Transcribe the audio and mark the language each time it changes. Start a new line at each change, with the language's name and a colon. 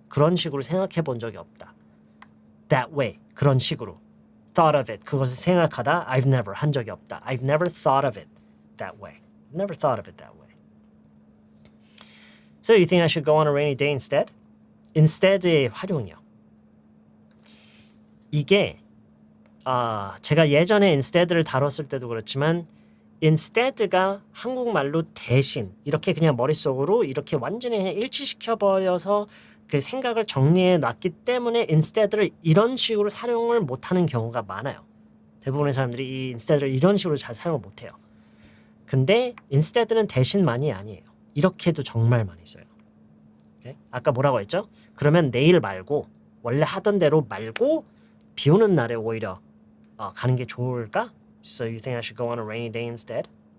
Korean: 그런 식으로 생각해 본 적이 없다.
English: That way.
Korean: 그런 식으로.
English: Thought of it.
Korean: 그것을 생각하다.
English: I've never
Korean: 한 적이 없다.
English: I've never thought of it that way. I've never thought of it that way. So you think I should go on a rainy day instead?
Korean: Instead의 활용이요. 이게 제가 예전에 instead를 다뤘을 때도 그렇지만 instead가 한국말로 대신 이렇게 그냥 머릿속으로 이렇게 완전히 그냥 일치시켜버려서 그 생각을 정리해 놨기 때문에 instead를 이런 식으로 사용을 못하는 경우가 많아요. 대부분의 사람들이 이 instead를 이런 식으로 잘 사용을 못해요. 근데 instead는 대신만이 아니에요. 이렇게도 정말 많이 써요. 오케이? 아까 뭐라고 했죠? 그러면 내일 말고 원래 하던 대로 말고 비 오는 날에 오히려 가는 게 좋을까?
English: So you think I should go on a rainy day instead?